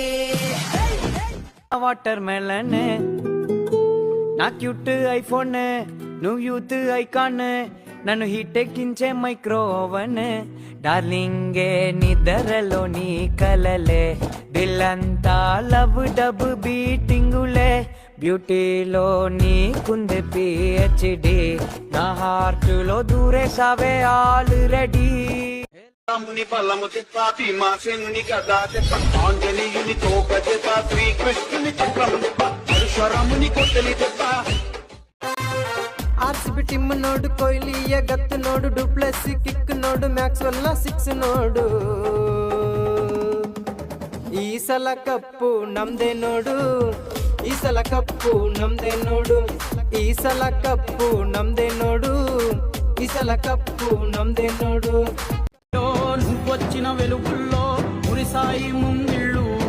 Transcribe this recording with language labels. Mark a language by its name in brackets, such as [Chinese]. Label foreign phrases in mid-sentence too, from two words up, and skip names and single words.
[English] water melon [Telugu] నా [English] cute iPhone [Telugu] నువ్వు [English] youth icon [Telugu] నన్ను హీట్ ఎక్కించే [English] micro oven [Telugu] డార్లింగే నిద్రలో నీ కలలే దిల్లంతా [English] love dub beating [Telugu] బ్యూటీలో నీకుంది పిహెచ్డి నా హార్ట్ లో దూరేసావే ఆల్రెడీ రాముని బలము తెప్ప భీమాసేనుని గదా తెప్ప ఆంజనేయుని తోక తెప్ప శ్రీకృష్ణుని చక్రము తెప్ప పరశురాముని కొట్టలి తెప్ప [Kannada] ఆర్సిబి ಟಿಮ್ ನೋಡು ಕೊಹ್ಲಿಯ ಗತ್ತು ನೋಡು ಡುಪ್ಲೆಸ್ ಕಿಕ್ ನೋಡು ಮ್ಯಾಕ್ಸ್ವೆಲ್ 6 ನೋಡು ಈ ಸಲ ಕಪ್ಪು ನಮ್ದೇ ನೋಡು ಈ ಸಲ ಕಪ್ಪು ನಮ್ದೇ ನೋಡು ಈ ಸಲ ಕಪ್ಪು ನಮ್ದೇ ನೋಡು ಈ ಸಲ ಕಪ್ಪು ನಮ್ದೇ ನೋಡು [Telugu] నువ్వొచ్చిన వెలుగుల్లో కురిసాయి ముంగిళ్ళు